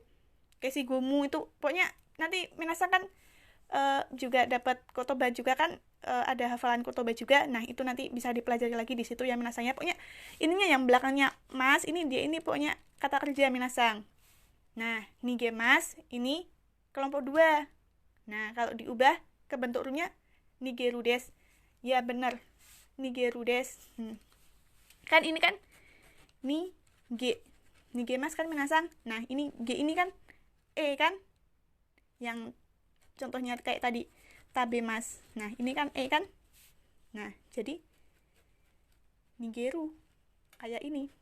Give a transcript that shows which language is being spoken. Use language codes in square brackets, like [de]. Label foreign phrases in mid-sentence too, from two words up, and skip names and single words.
[id] Kayak si gomu itu pokoknya nanti minasang kan juga dapat kotoba juga kan, ada hafalan kotoba juga. Nah, itu nanti bisa dipelajari lagi di situ ya minasangnya. Pokoknya ininya yang belakangnya mas ini dia ini pokoknya kata kerja minasang. Nah, nigemas ini kelompok 2. Nah, kalau diubah ke bentuk runya [ja] 逃げるです. [id] Ya benar. [ja] 逃げるです. [id] Kan ini kan nigemas kan minasang. Nah, ini g ini kan e kan? Yang contohnya kayak tadi tabemas. Nah, ini kan e kan? Nah, jadi nigeru kayak ini.